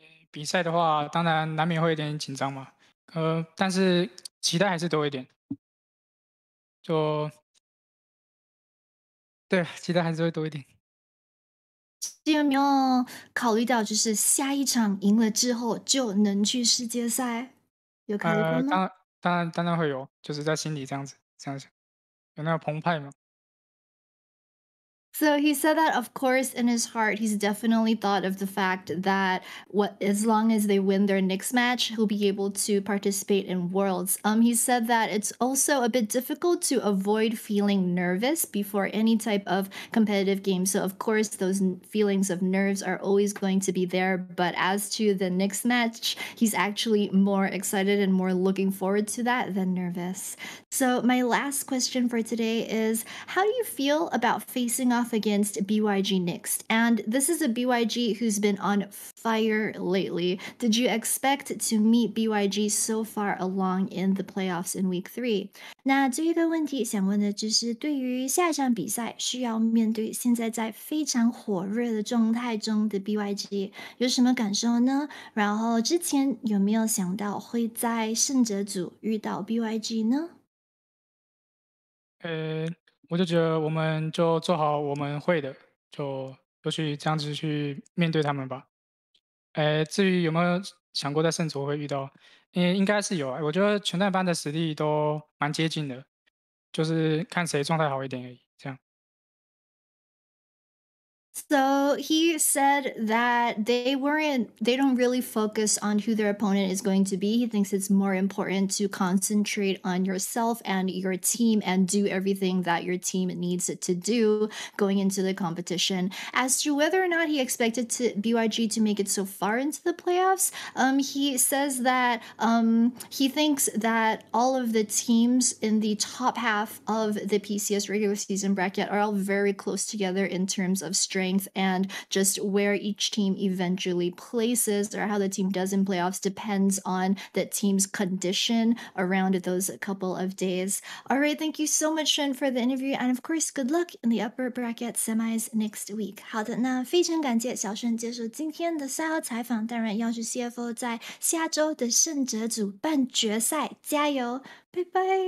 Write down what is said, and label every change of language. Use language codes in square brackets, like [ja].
[zh] 比赛的话，当然难免会有点紧张嘛，但是期待还是多一点，就对，期待还是会多一点。有没有考虑到，就是下一场赢了之后就能去世界赛？有考虑过吗？当然会有，就是在心里这样子这样想，有那个澎湃嘛。 [en] So he said that, of course, in his heart, he's definitely thought of the fact that as long as they win their next match, he'll be able to participate in Worlds. He said that it's also a bit difficult to avoid feeling nervous before any type of competitive game. So, of course, those feelings of nerves are always going to be there. But as to the next match, he's actually more excited and more looking forward to that than nervous. So, my last question for today is how do you feel about facing off against BYG next? And this is a BYG who's been on fire lately. Did you expect to meet BYG so far along in the playoffs in week 3? [zh] 那这一个问题想问的就是，对于下一场比赛需要面对现在在非常火热的状态中的 BYG，有什么感受呢？然后之前有没有想到会在胜者组遇到 BYG 呢？呃，我就觉得我们就做好我们会的，就去这样子去面对他们吧。至于有没有想过在圣卓会遇到，应该是有啊，我觉得全代班的实力都蛮接近的，就是看谁状态好一点而已，这样。 [en] So he said that they don't really focus on who their opponent is going to be. He thinks it's more important to concentrate on yourself and your team and do everything that your team needs it to do going into the competition. As to whether or not he expected BYG to make it so far into the playoffs, he says that he thinks that all of the teams in the top half of the PCS regular season bracket are all very close together in terms of strength and just where each team eventually places or how the team does in playoffs depends on the team's condition around those couple of days. All right, thank you so much, Shunn, for the interview, and of course, good luck in the upper bracket semis next week. [zh] 好的，那非常感谢小顺接受今天的赛后采访，当然要是 CFO 在下周的胜者组办决赛，加油，拜拜。